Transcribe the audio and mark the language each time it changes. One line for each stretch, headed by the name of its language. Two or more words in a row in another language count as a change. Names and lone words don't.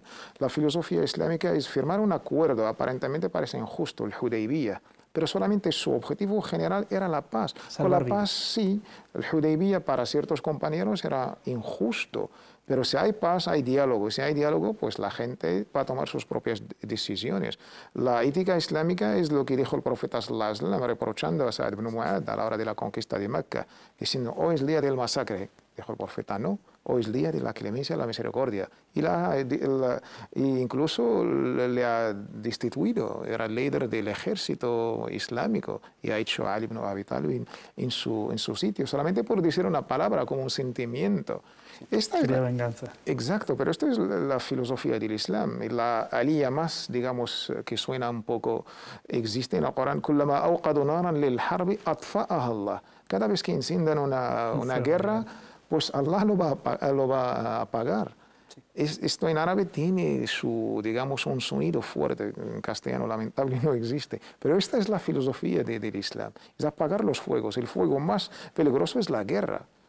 Spanish: La filosofía islámica es firmar un acuerdo, aparentemente parece injusto, el Hudaybiyah, pero solamente su objetivo general era la paz. Con la paz, sí, el Hudaybiyah para ciertos compañeros era injusto, pero si hay paz, hay diálogo. Si hay diálogo, pues la gente va a tomar sus propias decisiones. La ética islámica es lo que dijo el profeta
Arabic: صلى الله عليه وسلم,
Spanish: reprochando a Sa'd ibn Mu'adh a la hora de la conquista de Mecca, diciendo: hoy es el día del masacre. Dijo el profeta: no, hoy es el día de la clemencia y la misericordia. Y incluso le ha destituido, era el líder del ejército islámico, y ha hecho a Ali ibn Abi Talib en su sitio, solamente por decir una palabra, como un sentimiento. Esta es venganza. Exacto, pero esta es la filosofía del Islam. Y la alía más, digamos, que suena un poco, existe en el Corán:
Arabic: كلما أوقدوا نارا للحرب أطفأها الله.
Spanish: Cada vez que enciendan una guerra, pues Allah lo va a apagar. Sí. Esto en árabe tiene digamos, un sonido fuerte. En castellano, lamentable, no existe. Pero esta es la filosofía del Islam: es apagar los fuegos. El fuego más peligroso es la guerra.